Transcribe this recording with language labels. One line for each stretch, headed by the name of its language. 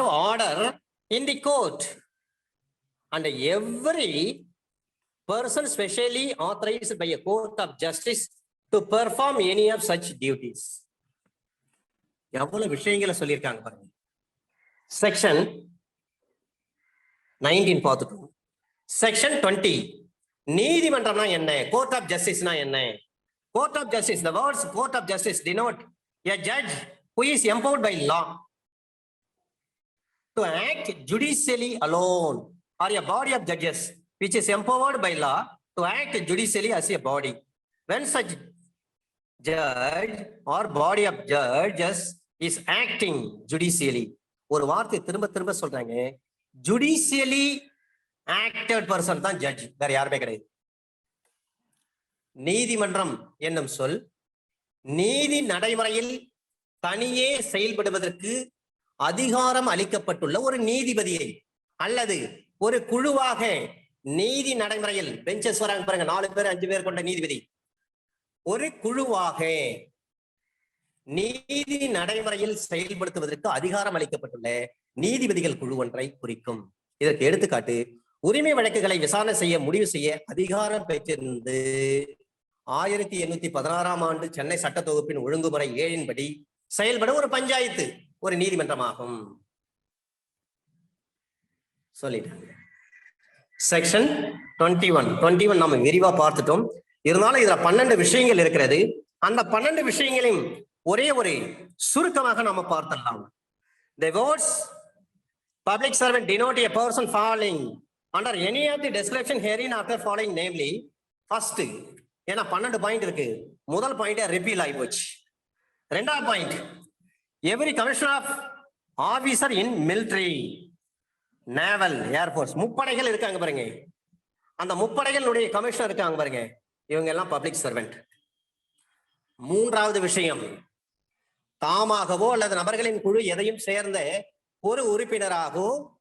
English: order in the court, and every person specially authorized by a court of justice to perform any of such duties.
Tamil: எவ்வளவு விஷயங்களை சொல்லியிருக்காங்க பாருங்க. Section 19 பார்த்துட்டோம். Section 20 நீதிமன்றம்னா என்ன, court of ஜஸ்டிஸ்னா என்ன?
English: Court of justice, the words court of justice denote a judge who is empowered by law to act judicially alone, or a body of judges which is empowered by law to act judicially as a body. When such judge or body of judges is acting judicially,
Tamil: ஒரு வார்த்தை திரும்ப திரும்ப சொல்றாங்க,
English: judicially acted person
Tamil: தான் judge, வேற யாருமே கிடையாது. நீதிமன்றம் என்னும் சொல் நீதி நடைமுறையில் தனியே செயல்படுவதற்கு அதிகாரம் அளிக்கப்பட்டுள்ள ஒரு நீதிபதியை அல்லது ஒரு குழுவாக நீதி நடைமுறையில், பெஞ்சஸ் வராங்க பாருங்க, 4 பேர் 5 பேர் கொண்ட நீதிபதி, ஒரு குழுவாக நீதி நடைமுறையில் செயல்படுத்துவதற்கு அதிகாரம் அளிக்கப்பட்டுள்ள நீதிபதிகள் குழு ஒன்றை குறிக்கும். இதற்கு எடுத்துக்காட்டு, உரிமை வழக்குகளை விசாரணை செய்ய முடிவு செய்ய அதிகாரம் பெற்றிருந்து 1816 ஆண்டு சென்னை சட்ட தொகுப்பின் ஒழுங்குமுறை 7 படி செயல்படும் ஒரு பஞ்சாயத்து ஒரு நீதிமன்றமாகும். சொல்லிட்டாங்க. செக்ஷன் 21 நம்ம விரிவா பார்த்துட்டோம். இருந்தாலும் இதுல 12 விஷயங்கள் இருக்கிறது. அந்த 12 விஷயங்களையும் ஒரே ஒரு சுருக்கமாக நம்ம பார்த்தலாம்.
English: The words public servant denote a person falling under any of the description herein after following, namely, first,
Tamil: ஏன்னா 12 பாயிண்ட் இருக்கு. முதல் பாயிண்ட் ரிப்பீல் ஆகி போச்சு. ரெண்டாவது point,
English: every commissioner of officer in military, naval, air force,
Tamil: முப்படைகள் இருக்காங்க பாருங்க, அந்த முப்படைகளுடைய கமிஷனர் இருக்காங்க பாருங்க, இவங்க எல்லாம் பப்ளிக் சர்வெண்ட். மூன்றாவது விஷயம், தாமாகவோ அல்லது நபர்களின் குழு எதையும் சேர்ந்த ஒரு உறுப்பினராகவோ